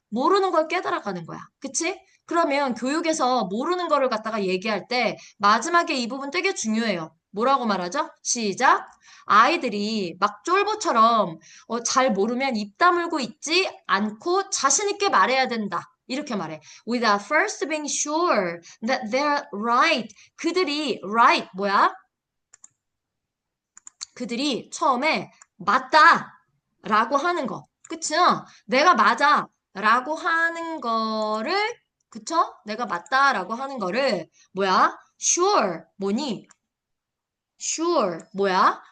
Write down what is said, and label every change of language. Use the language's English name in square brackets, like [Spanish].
[Korean] 모르는 걸 깨달아가는 거야. 그치? 그러면 교육에서 모르는 거를 갖다가 얘기할 때 마지막에 이 부분 되게 중요해요. 뭐라고 말하죠? 시작. 아이들이 막 쫄보처럼 잘 모르면 입 다물고 있지 않고 자신 있게 말해야 된다. 이렇게 말해. [English] Without first being sure that they're right. [Korean] 그들이 right 뭐야? 그들이 처음에 맞다 라고 하는 거. 그쵸? 내가 맞아 라고 하는 거를 그쵸? 내가 맞다 라고 하는 거를 뭐야? sure 뭐니? sure 뭐야?